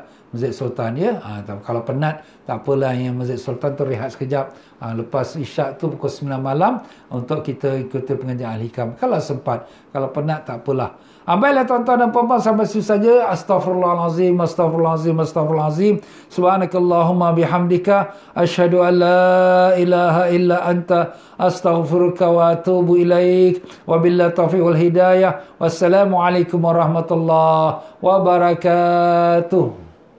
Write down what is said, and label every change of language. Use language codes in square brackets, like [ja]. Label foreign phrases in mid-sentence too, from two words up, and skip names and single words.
[ms] Masjid Sultan, ya. Kalau penat, tak apalah, yang Masjid Sultan tu rehat sekejap. Lepas Isyak tu pukul 9 malam untuk kita ikuti pengajian Al-Hikam. Kalau sempat, kalau penat, tak apalah. Baiklah tuan-tuan dan puan-puan, sampai situ saja. [ar] أستغفر الله العظيم، أستغفر الله العظيم، أستغفر الله العظيم. سبحانك اللهم وبحمدك أشهد أن لا إله إلا أنت أستغفرك وأتوب إليك. وبالله التوفيق والهداية. والسلام عليكم ورحمة الله وبركاته.